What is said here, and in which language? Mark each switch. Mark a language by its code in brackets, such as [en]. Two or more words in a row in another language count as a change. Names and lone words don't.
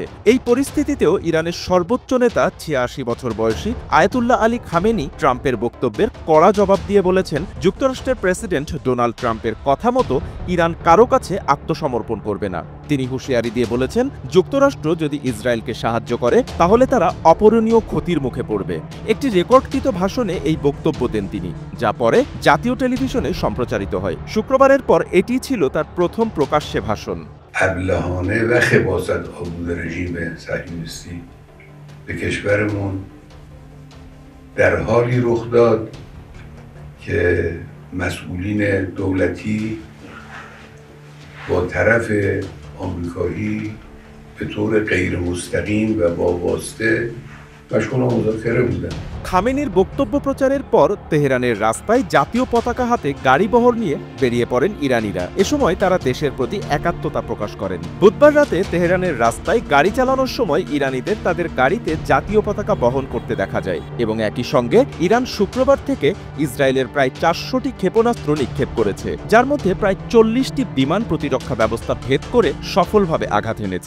[bn] এই পরিস্থিতিতেও ইরানের সর্বোচ্চ নেতা ৮৬ বছর বয়সী আয়াতুল্লাহ আলী খামেনি ট্রাম্পের বক্তব্যের কড়া জবাব দিয়ে বলেছেন, যুক্তরাষ্ট্রের প্রেসিডেন্ট ডোনাল্ড ট্রাম্পের কথা মতো ইরান কারো কাছে আত্মসমর্পণ করবে না। তিনি হুঁশিয়ারি দিয়ে বলেছেন, যুক্তরাষ্ট্র যদি ইসরায়েলকে সাহায্য করে তাহলে তারা অপূরণীয় ক্ষতির মুখে পড়বে। একটি রেকর্ডকৃত ভাষণে এই বক্তব্য দেন তিনি, যা পরে জাতীয় টেলিভিশনে সম্প্রচারিত হয়। শুক্রবারের পর এটি ছিল তার প্রথম প্রকাশ্যে ভাষণ। [fa] ابلهانه و خباثت آلود رژیم صهیونیستی به کشورمون در حالی رخ داد که مسئولین دولتی با طرف آمریکایی به طور غیر مستقیم و با واسطه مشغول مذاکره بودن। [bn] খামেনির বক্তব্য প্রচারের পর তেহরানের রাস্তায় জাতীয় পতাকা হাতে গাড়িবহর নিয়ে বেরিয়ে পড়েন ইরানিরা। এ সময় তারা দেশের প্রতি একাত্মতা প্রকাশ করেন। বুধবার রাতে তেহরানের রাস্তায় গাড়ি চালানোর সময় ইরানিদের তাদের গাড়িতে জাতীয় পতাকা বহন করতে দেখা যায় এবং একই সঙ্গে ইরান শুক্রবার থেকে ইসরায়েলের প্রায় ৪০০টি ক্ষেপণাস্ত্র নিক্ষেপ করেছে, যার মধ্যে প্রায় ৪০টি বিমান প্রতিরক্ষা ব্যবস্থা ভেদ করে সফলভাবে আঘাত এনেছে।